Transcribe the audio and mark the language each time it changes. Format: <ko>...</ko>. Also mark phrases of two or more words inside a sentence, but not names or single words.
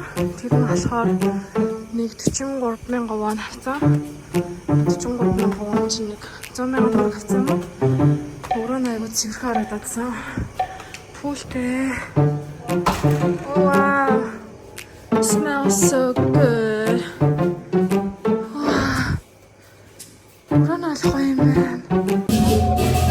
<mn>Тэр нь болохоор нэг 43 мянган вон авцаа. 43 мянган вон чинь нэг 100 мянган төгрөг авцаа юм. Өөрөө аягүй цэвэрхэн харагдсан. Пүүлтэй.</mn> <en>Wow. Smells so good. Wow.</en> <mn>Өөрөө алах юм байна.</mn>